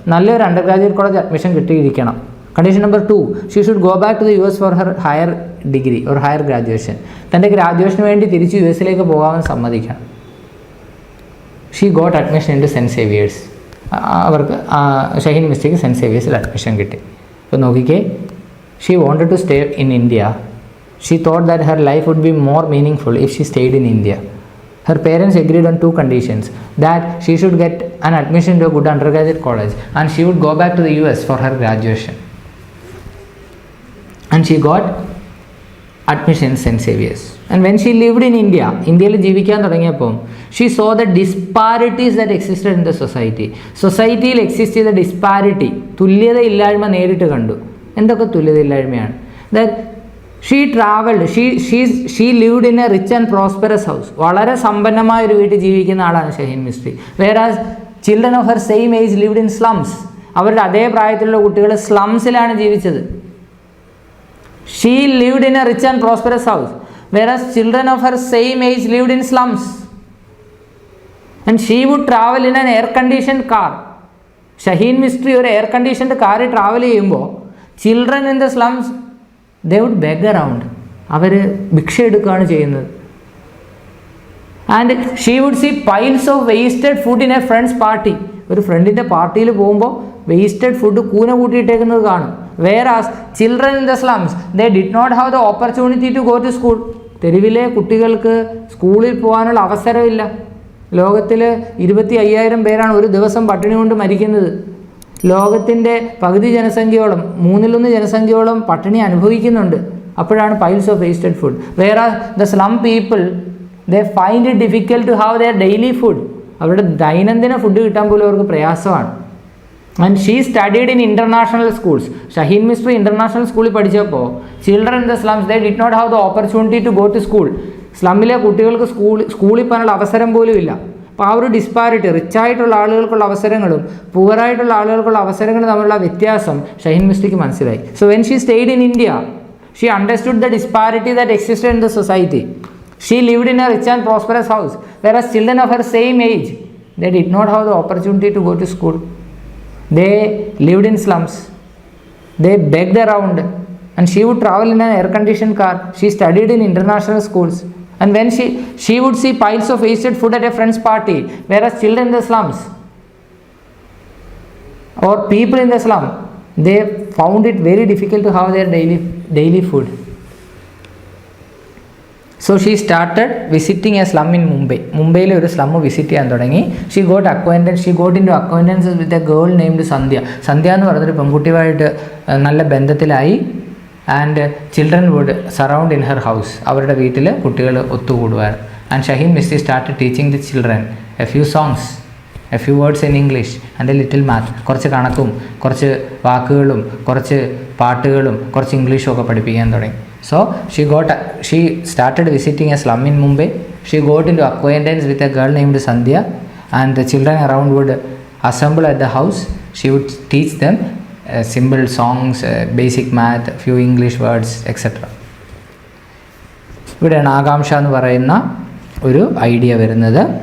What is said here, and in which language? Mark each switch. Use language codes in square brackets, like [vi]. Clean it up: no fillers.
[ml] നല്ലൊരു under graduate college admission കിട്ടിയിരിക്കണം. [en] Condition number 2, she should go back to the US for her higher degree or higher graduation. [ml] തൻ്റെ ഗ്രാജുവേഷന് വേണ്ടി തിരിച്ച് US പോകാമെന്ന് സമ്മതിക്കണം. [en] She got admission in to Saint Xavier's. [ml] അവർക്ക് Shaheen മിസ്ട്രിക്ക് cent സേവിയേഴ്സിൽ admission കിട്ടി. അപ്പോൾ നോക്കിക്കേ, [en] She wanted to stay in India. She thought that her life would be more meaningful if she stayed in India. Her parents agreed on 2 conditions: that she should get an admission to a good undergraduate college and she would go back to the US for her graduation. And she got admission in St. Xavier's. And when she lived in India, [ml] ഇന്ത്യയിൽ ജീവിക്കാൻ തുടങ്ങിയപ്പോൾ [en] she saw the disparities that existed in the society. [ml] സൊസൈറ്റിയിൽ exist ചെയ്ത disparity, തുല്യതയില്ലായ്മ നേരിട്ട് കണ്ടു. എന്തൊക്കെ തുല്യതയില്ലായ്മയാണ്? [en] that she traveled, she lived in a rich and prosperous house. [ml] വളരെ സമ്പന്നമായ ഒരു വീട്ടിൽ ജീവിക്കുന്ന ആളാണ് Shaheen Mistry. [en] whereas children of her same age lived in slums. [ml] അവരുടെ അതേ പ്രായത്തിലുള്ള കുട്ടികൾ സ്ലംസിലാണ് ജീവിച്ചത്. [en] She lived in a rich and prosperous house, whereas children of her same age lived in slums. And she would travel in an air conditioned car. [ml] Shaheen Mistry ഒരു air conditioned കാറിൽ travel ചെയ്യുമ്പോൾ [en] Children in the slums they would beg around. [ml] അവർ ഭിക്ഷ എടുക്കുകയാണ് ചെയ്യുന്നത്. [en] And she would see piles of wasted food in a friend's party. [ml] ഒരു ഫ്രണ്ടിൻ്റെ പാർട്ടിയിൽ പോകുമ്പോൾ വേസ്റ്റഡ് ഫുഡ് കൂന കൂട്ടിയിട്ടേക്കുന്നത് കാണും. [en] whereas children in the slums, they did not have the opportunity to go to school. [ml] തെരുവിലെ കുട്ടികൾക്ക് സ്കൂളിൽ പോകാനുള്ള അവസരമില്ല. ലോകത്തിൽ 25,000 പേരാണ് ഒരു ദിവസം പട്ടിണി കൊണ്ട് മരിക്കുന്നത്. ലോകത്തിൻ്റെ പകുതി ജനസംഖ്യയോളം, 1/3 ജനസംഖ്യയോളം പട്ടിണി അനുഭവിക്കുന്നുണ്ട്. അപ്പോഴാണ് [en] Piles of wasted food. whereas the slum people, they find it difficult to have their daily food. [ml] അവരുടെ ദൈനംദിന ഫുഡ് കിട്ടാൻ പോലും അവർക്ക് പ്രയാസമാണ്. [en] And she studied in international schools. [ml] Shaheen Mistry international സ്കൂളിൽ പഠിച്ചപ്പോൾ [en] Children in the slums, they did not have the opportunity to go to school. [ml] സ്ലമ്മിലെ കുട്ടികൾക്ക് സ്കൂളിൽ പോകാനുള്ള അവസരം പോലും ഇല്ല. അപ്പോൾ ആ ഒരു ഡിസ്പാരിറ്റി, റിച്ചായിട്ടുള്ള ആളുകൾക്കുള്ള അവസരങ്ങളും പുവറായിട്ടുള്ള ആളുകൾക്കുള്ള അവസരങ്ങളും തമ്മിലുള്ള വ്യത്യാസം ഷഹീൻ മിസ്ത്രിക്ക് മനസ്സിലായി. [en] So when she stayed in India, she understood the disparity that existed in the society. She lived in a rich and prosperous house, whereas children of her same age, they did not have the opportunity to go to school. They lived in slums. They begged around, and she would travel in an air-conditioned car. She studied in international schools, and when she would see piles of wasted food at a friend's party, whereas children in the slums or people in the slum, they found it very difficult to have their daily food. So she started visiting a slum in Mumbai. [ml] മുംബൈയിലെ ഒരു slum visit ചെയ്യാൻ തുടങ്ങി. [en] She got in to acquaintances with a girl named Sandhya. [ml] സന്ധ്യ എന്ന് പറഞ്ഞൊരു പെൺകുട്ടിയുമായിട്ട് നല്ല ബന്ധത്തിലായി. [en] And children would surround in her house. [ml] അവരുടെ വീട്ടിൽ കുട്ടികൾ ഒത്തുകൂടുവാൻ. [en] And Shaheen Mistry started teaching the children a few songs, a few words in English and a little math. [ml] കുറച്ച് കണക്കും കുറച്ച് വാക്കുകളും കുറച്ച് പാട്ടുകളും കുറച്ച് ഇംഗ്ലീഷും ഒക്കെ പഠിപ്പിക്കാൻ തുടങ്ങി. [en] So she started visiting a slum in Mumbai. She got into acquaintance with a girl named Sandhya, and the children around would assemble at the house. She would teach them simple songs, basic math, few English words, etc. [ml] ഇവിടെയാണ് ആകാംക്ഷ എന്ന് പറയുന്ന ഒരു idea വരുന്നത്.